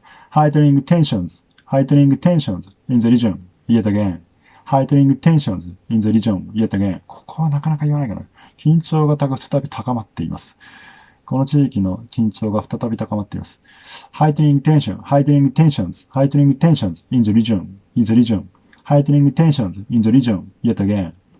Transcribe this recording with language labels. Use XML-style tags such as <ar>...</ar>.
<en>Heightening tensions in the region yet again. Heightening tensions in the region yet again.</en> <ja>ここはなかなか言わないかな。緊張が再び高まっています。この地域の緊張が再び高まっています。</ja> <en>Heightening tensions in the region. Heightening tensions in the region yet again.</en>